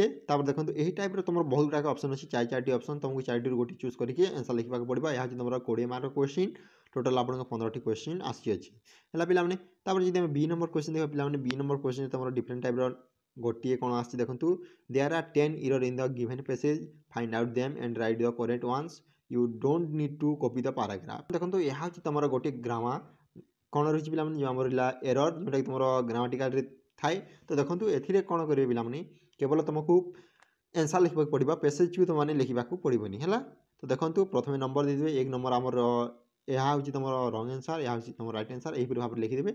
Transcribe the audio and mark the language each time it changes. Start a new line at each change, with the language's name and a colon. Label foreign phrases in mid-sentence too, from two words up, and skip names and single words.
Odia: ତାପରେ ଦେଖନ୍ତୁ ଏହି ଟାଇପ୍ର ତୁମର ବହୁତ ଗୁଡ଼ାକ ଅପସନ୍ ଅଛି, 4ଟି ଅପସନ୍, ତୁମକୁ 4ଟିରୁ ଗୋଟିଏ ଚୁଜ୍ କରିକି ଆନ୍ସର୍ ଲେଖିବାକୁ ପଡ଼ିବ। ଏହା ହେଉଛି ତୁମର 20
English: mark question,
Odia: ଟୋଟାଲ୍ ଆପଣଙ୍କ 15ଟି କ୍ୱେଶ୍ଚିନ୍ ଆସିଅଛି ହେଲା ପିଲାମାନେ। ତାପରେ ଯଦି ଆମେ
English: B number question
Odia: ଦେଖିବା ପିଲାମାନେ,
English: B number question
Odia: ତୁମର
English: different type
Odia: ଗୋଟିଏ କ'ଣ ଆସିଛି ଦେଖନ୍ତୁ,
English: there are 10 error in the given passage, find out them and write the correct ones, you don't need to copy the paragraph।
Odia: ଦେଖନ୍ତୁ ଏହା ହେଉଛି ତୁମର ଗୋଟିଏ ଗ୍ରାମାର କ'ଣ ରହିଛି ପିଲାମାନେ, ଯେଉଁ ଆମର ରହିଲା ଏରର୍, ଯେଉଁଟାକି ତୁମର ଗ୍ରାମାଟିକାଲରେ ଥାଏ। ତ ଦେଖନ୍ତୁ ଏଥିରେ କ'ଣ କରିବେ ପିଲାମାନେ, କେବଳ ତୁମକୁ ଆନ୍ସର୍ ଲେଖିବାକୁ ପଡ଼ିବ, ପେସେଜ୍କୁ ତୁମମାନେ ଲେଖିବାକୁ ପଡ଼ିବନି ହେଲା। ତ ଦେଖନ୍ତୁ ପ୍ରଥମେ ନମ୍ବର ଦେଇଦେବେ, 1 ନମ୍ବର ଆମର ଏହା ହେଉଛି ତୁମର
English: wrong answer,
Odia: ଏହା ହେଉଛି ତୁମର
English: right answer,
Odia: ଏହିପରି ଭାବରେ ଲେଖିଦେବେ।